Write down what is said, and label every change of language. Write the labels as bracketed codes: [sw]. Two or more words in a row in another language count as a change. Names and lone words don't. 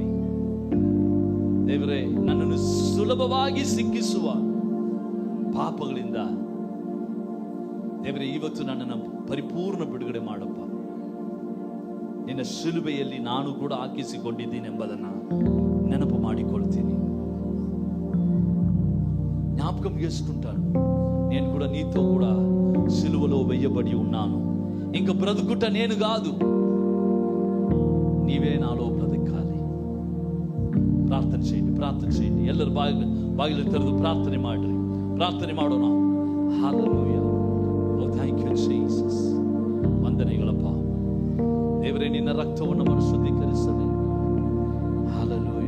[kn] ದೇವರೇ, ನನ್ನನ್ನು ಸುಲಭವಾಗಿ ಸಿಕ್ಕಿಸುವ ಪಾಪಗಳಿಂದ ದೇವರೇ, ಇವತ್ತು ನನ್ನನ್ನು ಪರಿಪೂರ್ಣ ಬಿಡುಗಡೆ ಮಾಡಪ್ಪ. ನಿನ್ನ ಶಿಲುಬೆಯಲ್ಲಿ ನಾನು ಕೂಡ ಹಾಕಿಸಿಕೊಂಡಿದ್ದೀನಿ ಎಂಬುದನ್ನು ನೆನಪು ಮಾಡಿಕೊಳ್ತೀನಿ. [te] జ్ఞాపకం చేసుకుంటాను, నేను కూడా నీతో కూడా సిలువలో వేయబడి ఉన్నాను. ఇంక బ్రతుకుట నేను కాదు, నీవే నాలో బ్రతకాలి. ಪ್ರಾರ್ಥನೆ చేయండి, ಪ್ರಾರ್ಥನೆ చేయండి. [kn] ಎಲ್ಲರೂ ಬಾಗಿಲು ತೆರೆದು ಪ್ರಾರ್ಥನೆ ಮಾಡ್ರಿ, ಪ್ರಾರ್ಥನೆ ಮಾಡೋಣ. [en] ಹಾಲೆಲೂಯಾ. thank you Jesus. [kn] ವಂದನೆಗಳಪ್ಪ ದೇವರೇ, ನಿನ್ನ ರಕ್ತವನ್ನು ನಮ್ಮನ್ನು ಶುದ್ಧೀಕರಿಸಲಿ. ಹಲ್ಲೆಲೂಯ.